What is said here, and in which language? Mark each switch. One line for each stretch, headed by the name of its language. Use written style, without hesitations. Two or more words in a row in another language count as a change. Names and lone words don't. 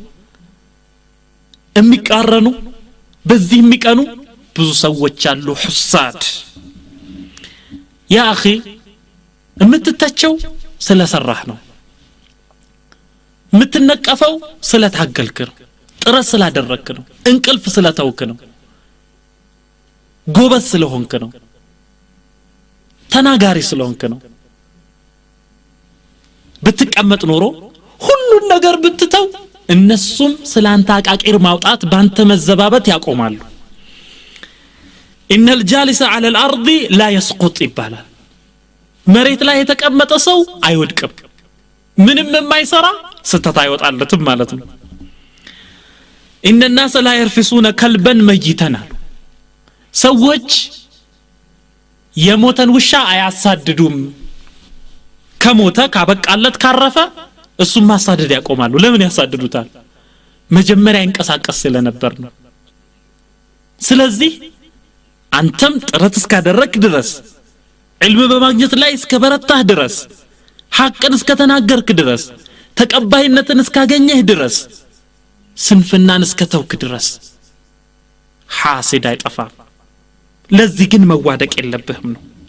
Amharic: የሚቃረኑ በዚህ የሚቀኑ ብዙ ሰዎች አሉ ሁሳድ ያ اخي የምትተቸው ስለሰራህ ነው የምትነቀፈው ስለታገልክ ነው ጥረት ስላደረክ ነው እንቅልፍ ስለተውክ ነው ጎበዝ ስለሆንክ ነው ተናጋሪ ስለሆንክ ነው ብትቀመጥ ኖሮ ሁሉን ነገር ብትተው እነሱም ስላንተ አቃቂር ማውጣት ባንተ መዘባበት ያቆማሉ
Arabic: ان الجالس على الارض لا يسقط
Amharic: ይባላል መሬት ላይ የተቀመጠ ሰው አይወድቅም ምንም የማይሰራ ስተት አይወጣለትም ማለት ነው
Arabic: ان الناس لا يرفسون كلبا ميتا
Amharic: ሰዎች የሞተን ውሻ አያሳድዱም ከሞተ ካበቃለት ካረፈ እሱም ማሳደድ ያቆማሉ ለምን ያሳድዱታል መጀመሪያ እንቀሳቀስ ስለነበር ነው ስለዚህ አንተም ጥረት እስካደረክ ድረስ علم በማግኘት ላይ እስከበረታህ ድረስ ሐቅን እስከተናገርክ ድረስ ተቀባይነትን እስካገኘህ ድረስ ስንፍናን እስከተውክ ድረስ ሐሲድ አይጠፋም ለዚህ ግን መዋደቅ የለብህም ነው